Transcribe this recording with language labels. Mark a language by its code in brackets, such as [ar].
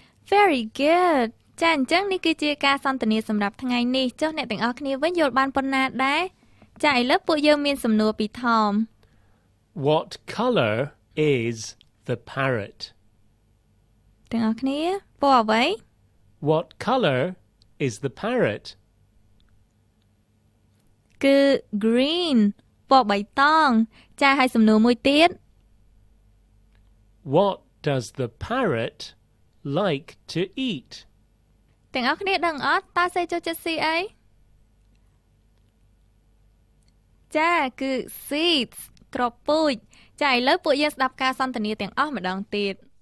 [en] Very good [km] ចាអញ្ចឹងនេះគឺជាការសន្ទនាសម្រាប់ថ្ងៃនេះចុះអ្នកទាំងអស់គ្នាវិញយល់បានប៉ុណ្ណាដែរចាឥឡូវពួកយើងមានសំណួរពីថម [en] What color is the parrot? [km] ទាំងអស់គ្នាពណ៌អ្វី [en] What color is the parrot? [km] គឺ green ពណ៌បៃតងចាហើយសំណួរមួយទៀត [en] What does the parrot like to eat? [km] ទាំងអស់គ្នាដឹងអត់តើសេចូលចិត្តស៊ីអីចាគឺ seeds គ្រាប់ពូជចាឥឡូវពួកយើងស្ដាប់ការសន្ទនាទាំងអស់ម្ដងទៀត